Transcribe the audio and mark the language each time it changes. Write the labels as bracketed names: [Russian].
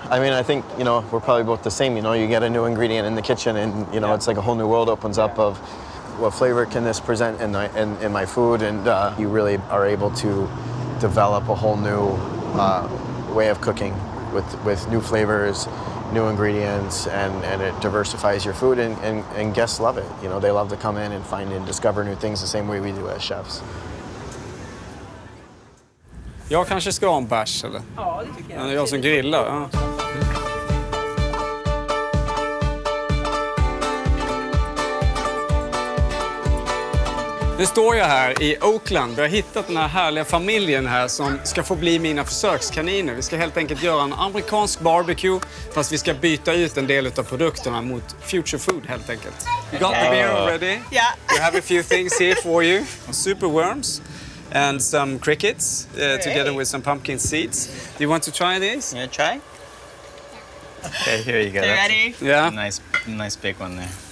[English] I mean, I think, we're probably both the same. You get a new ingredient in the kitchen and, it's like a whole new world opens up of what flavor can this present in my food, and you really are able to develop a whole new way of cooking with new flavors, new ingredients, and it diversifies your food, and guests love it. They love to come in and find and discover new things the same way we do as chefs. [Swedish] Jag kanske ska ha en bärs, eller? Ja, det tycker jag. Jag som grillar, ja. Nu står jag här i Oakland. Vi har hittat den här härliga familjen här som ska få bli mina försökskaniner. Vi ska helt enkelt göra en amerikansk barbecue, fast vi ska byta ut en del av produkterna mot future food helt enkelt. [English] You got the beer already? Yeah. We have a few things here for you. Super worms and some crickets together with some pumpkin seeds. Do you want to try these? You gonna try? Okay, here you go. You ready? Yeah. Nice big one there.